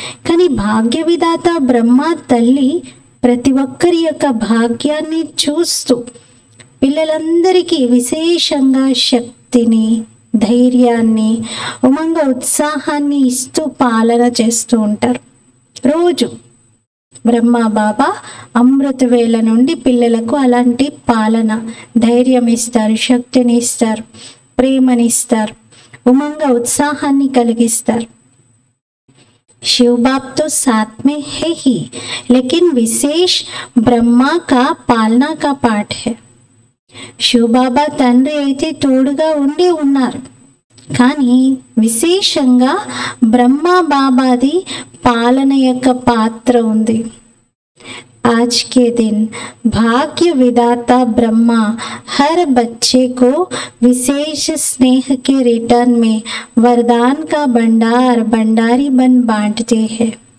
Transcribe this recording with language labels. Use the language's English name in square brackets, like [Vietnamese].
[Telugu] కానీ భాగ్య విధాత బ్రహ్మ తల్లి ప్రతి ఒక్కరి యొక్క భాగ్యాన్ని చూస్తూ పిల్లలందరికీ విశేషంగా శక్తిని, ధైర్యాన్ని, ఉమంగ ఉత్సాహాన్ని ఇస్తూ పాలన చేస్తూ ఉంటారు. రోజు బ్రహ్మ బాబా అమృత వేళ నుండి పిల్లలకు అలాంటి పాలన, ధైర్యం ఇస్తారు, శక్తిని ఇస్తారు, ప్రేమనిస్తారు, ఉమంగ उत्साहाన్ని కలిగిస్తారు. [Hindi] शिव बाप तो साथ में है ही, लेकिन विशेष ब्रह्मा का पालना का पाठ है. [Telugu] శివబాబా తండ్రి అయితే తోడుగా ఉండి ఉన్నారు, కానీ విశేషంగా బ్రహ్మ బాబాది పాలన యొక్క పాత్ర ఉంది. [Hindi] आज के दिन भाग्य विधाता ब्रह्मा हर बच्चे को विशेष स्नेह के रिटर्न में वरदान का भंडार भंडारी बन बांटते हैं.